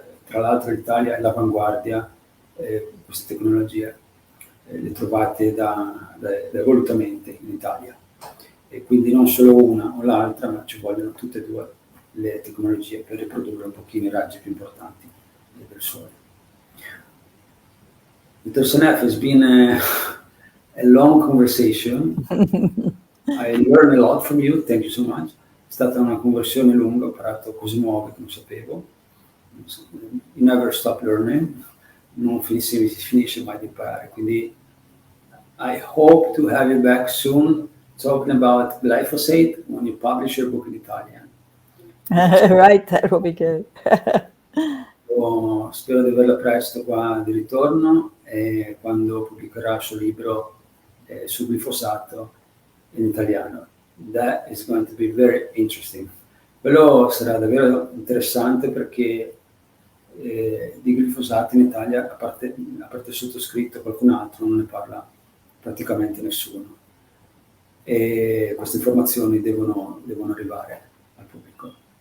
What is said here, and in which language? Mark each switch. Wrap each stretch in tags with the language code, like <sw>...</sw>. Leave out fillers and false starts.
<it>Tra l'altro l'Italia è all'avanguardia, queste tecnologie le trovate volutamente in Italia. E quindi non solo una o l'altra, ma ci vogliono tutte e due le tecnologie per riprodurre un pochino i raggi più importanti del Sole.</it> <en>Dr. Seneff, has been a long conversation. I learned a lot from you, thank you so much.</en> <it>È stata una conversione lunga, ho imparato cose nuove che non sapevo.</it> <en>You never stop learning,</en> <it>non si finisce mai di imparare, quindi</it> <en>I hope to have you back soon talking about glyphosate when you publish your book in Italian. Right, that will be good.</en> <it>Spero di averla presto qua di ritorno quando pubblicherà il suo libro sul glifosato in italiano.</it> <en>That is going to be very interesting.</en> <it>Quello sarà davvero interessante perché di glifosato in Italia, a parte il sottoscritto, qualcun altro non ne parla praticamente nessuno. E queste informazioni devono arrivare al pubblico.</it>